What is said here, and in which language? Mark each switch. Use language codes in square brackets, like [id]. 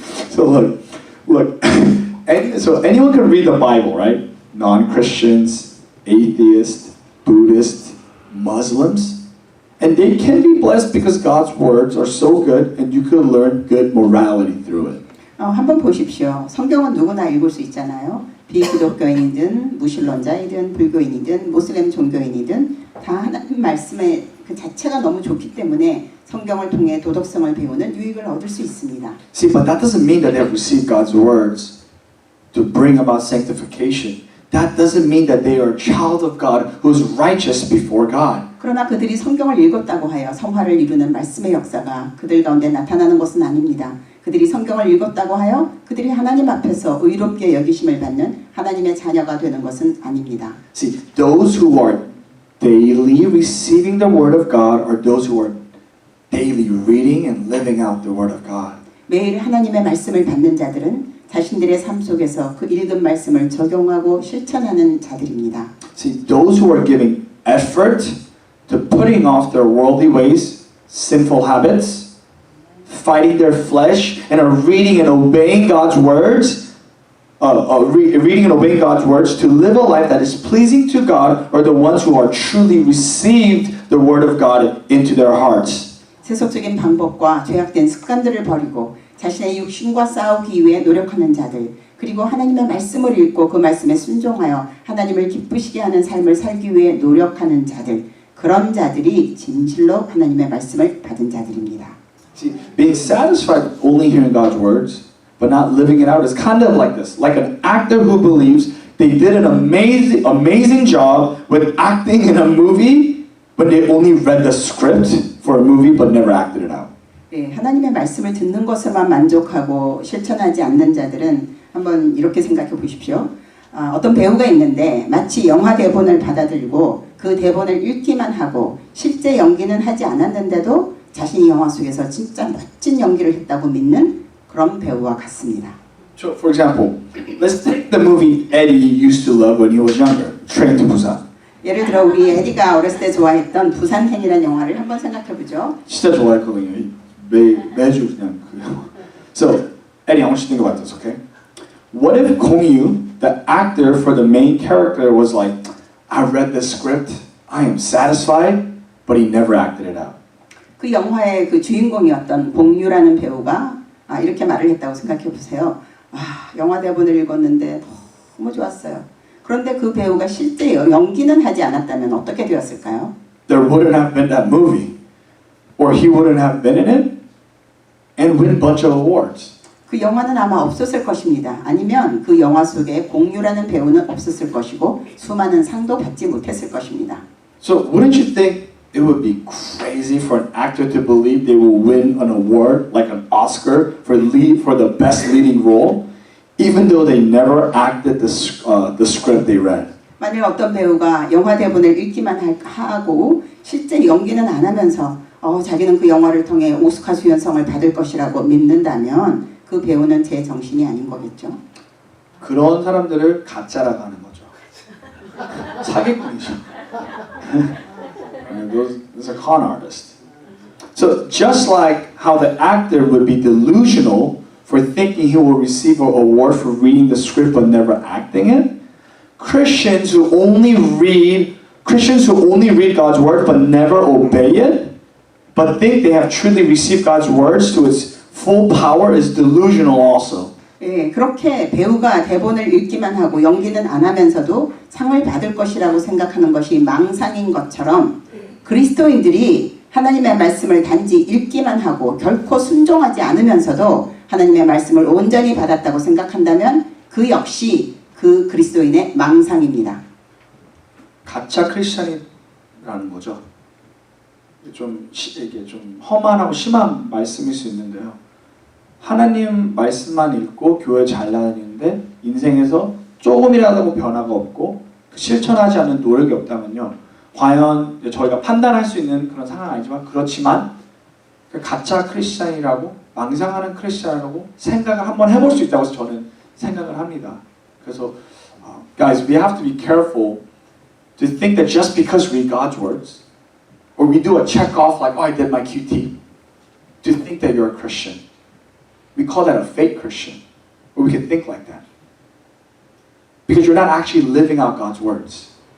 [en] So look, so anyone can read the Bible, right? Non-Christians, atheists, Buddhists, Muslims, and they can be blessed because God's words are so good, and you could learn good morality through it. [ko] 한번 보십시오. 성경은 누구나 읽을 수 있잖아요. 비기독교인이든 무신론자이든 불교인이든 모슬렘 종교인이든 다 하나님 말씀의 그 자체가 너무 좋기 때문에 성경을 통해 도덕성을 배우는 유익을 얻을 수 있습니다. [en] See, but that doesn't mean that they have received God's words to bring about sanctification. That doesn't mean that they are a child of God who is righteous before God. [ko] 그러나 그들이 성경을 읽었다고 하여 성화를 이루는 말씀의 역사가 그들 가운데 나타나는 것은 아닙니다. 그들이 성경을 읽었다고 하여 그들이 하나님 앞에서 의롭게 여기심을 받는 하나님의 자녀가 되는 것은 아닙니다. [en] See, those who are daily receiving the word of God are those who are daily reading and living out the word of God. [ko] 매일 하나님의 말씀을 받는 자들은 자신들의 삶 속에서 그 읽은 말씀을 적용하고 실천하는 자들입니다. [en] See, those who are giving effort to putting off their worldly ways, sinful habits, fighting their flesh, and are reading and obeying God's words, reading and obeying God's words to live a life that is pleasing to God are the ones who are truly received the word of God into their hearts. [ko] 세속적인 방법과 죄악된 습관들을 버리고 자신의 육신과 싸우기 위해 노력하는 자들, 그리고 하나님의 말씀을 읽고 그 말씀에 순종하여 하나님을 기쁘시게 하는 삶을 살기 위해 노력하는 자들, 그런 자들이 진실로 하나님의 말씀을 받은 자들입니다. [en] See, being satisfied with only hearing God's words, but not living it out is kind of like this. Like an actor who believes they did an amazing job with acting in a movie, but they only read the script for a movie, but never acted it out. [ko] 네, 하나님의 말씀을 듣는 것에만 만족하고 실천하지 않는 자들은 한번 이렇게 생각해 보십시오. 어떤 배우가 있는데 마치 영화 대본을 받아들고 그 대본을 읽기만 하고 실제 연기는 하지 않았는데도 자신이 영화 속에서 진짜 멋진 연기를 했다고 믿는 그런 배우와 같습니다. [en] So, for example, let's take the movie Eddie used to love when he was younger, Train to Busan. [ko] 예를 들어 우리 에디가 어렸을 때 좋아했던 부산행이라는 영화를 한번 생각해 보죠. 진짜 좋아했거든요. 매주 그냥 그 영화. [en] So, Eddie, I want you to think about this, okay? What if Kong Yu, the actor for the main character, was like, I read the script, I am satisfied, but he never acted it out. [ko] 그 영화의 그 주인공이었던 공유라는 배우가 이렇게 말을 했다고 생각해 보세요. 영화 대본을 읽었는데 너무 좋았어요. 그런데 그 배우가 실제 연기는 하지 않았다면 어떻게 되었을까요? [en] There wouldn't have been that movie, or he wouldn't have been in it, and win a bunch of awards. [ko] 그 영화는 아마 없었을 것입니다. 아니면 그 영화 속에 공유라는 배우는 없었을 것이고 수많은 상도 받지 못했을 것입니다. [en] So wouldn't you think it would be crazy for an actor to believe they will win an award, like an Oscar, for the best leading role, even though they never acted the script they read? [ko] 만약 어떤 배우가 영화 대본을 읽기만 하고 실제 연기는 안 하면서 자기는 그 영화를 통해 오스카 수연상을 받을 것이라고 믿는다면 그 배우는 제 정신이 아닌 거겠죠. 그런 사람들을 가짜라고 하는 거죠. 사기꾼이죠. [en] Those are con artists. So just like how the actor would be delusional for thinking he will receive an award for reading the script but never acting it, Christians who only read God's word but never obey it, but think they have truly received God's words to its full power is delusional also. [ko] 예, 그렇게 배우가 대본을 읽기만 하고 연기는 안 하면서도 상을 받을 것이라고 생각하는 것이 망상인 것처럼 그리스도인들이 하나님의 말씀을 단지 읽기만 하고 결코 순종하지 않으면서도 하나님의 말씀을 온전히 받았다고 생각한다면 그 역시 그 그리스도인의 망상입니다. 가짜 크리스천이라는 거죠. 이게 좀 험한하고 심한 말씀일 수 있는데요. 하나님 말씀만 읽고 교회 잘 다니는데 인생에서 조금이라도 변화가 없고 실천하지 않는 노력이 없다면요. 과연 저희가 판단할 수 있는 그런 상황은 아니지만 그렇지만 가짜 크리스찬이라고 망상하는 크리스찬이라고 생각을 한번 해볼 수 있다고 저는 생각을 합니다. 그래서 [en] guys, we have to be careful to think that just because we read God's words or we do a check off like, I did my QT, to think that you're a Christian. We call that a fake Christian, or we can think like that. Because you're not actually living out God's words.